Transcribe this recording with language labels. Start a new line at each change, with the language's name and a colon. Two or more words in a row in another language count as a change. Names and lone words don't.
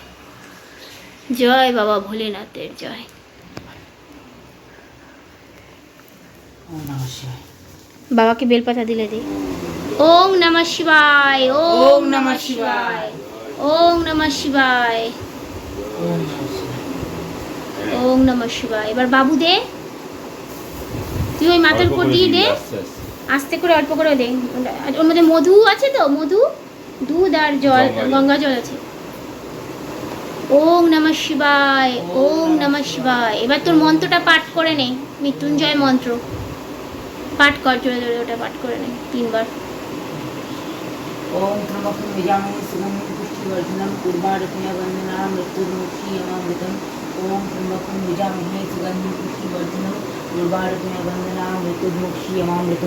Bangla: জয় বাবা ভোলেনাথের জয়।
Sanskrit: ওম নমঃ শিবায়।
Bangla: বাবাকে বেলপাতা দিলে দে।
Sanskrit: ওং নমঃ শিবায়, ওং নমঃ শিবায়, ওং নমঃ শিবায়, ওম নমঃ শিবায়। ওং নমঃ শিবায়।
Bangla: এবার বাবু দে, তুই ওই মাথার উপর দিয়ে দে, আস্তে করে অল্প করে দে। ওর মধ্যে মধু আছে তো, মধু, দুধ আর জল, গঙ্গা জল আছে।
Sanskrit: ওং নমঃ শিবায়, ওং নমঃ শিবায়।
Bangla: এবার তোর মন্ত্রটা পাঠ করে নে, মৃত্যুঞ্জয় মন্ত্র পাঠ কর, জোরে জোরে ওটা পাঠ করে নে 3 বার।
Sanskrit: ওম ত্র্যম্বকং যজামহে সুগন্ধিং পুষ্টিবর্ধনং উর্বারুকমিব বন্ধনানাং মৃত্যুর্মুক্ষীয়মামৃতং। ওম ত্র্যম্বকং যজামহে সুগন্ধিং পুষ্টিবর্ধনং উর্বারুকমিব বন্ধনানাং মৃত্যুর্মুক্ষীয়মামৃতং।